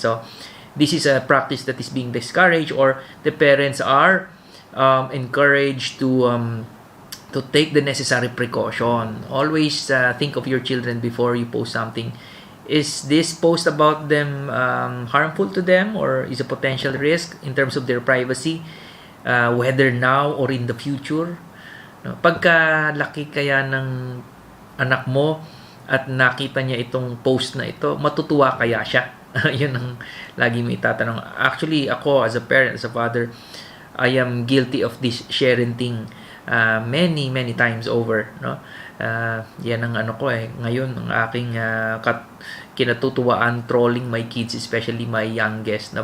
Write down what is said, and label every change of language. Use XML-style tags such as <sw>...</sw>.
<en>So this is a practice that is being discouraged, or the parents are encouraged to take the necessary precaution. Always think of your children before you post something. Is this post about them harmful to them, or is a potential risk in terms of their privacy, whether now or in the future? No?</en> <tl>Pagka laki kaya ng anak mo at nakita niya itong post na ito, matutuwa kaya siya? Yun ang lagi may tatanong.</tl> <en>Actually, ako as a parent, as a father, I am guilty of this sharenting many times over, no?</en> <tl>Yan ang ano ko ngayon, ang aking kinatutuwaan,</tl> <en>trolling my kids, especially my youngest,</en> <tl>no?</tl>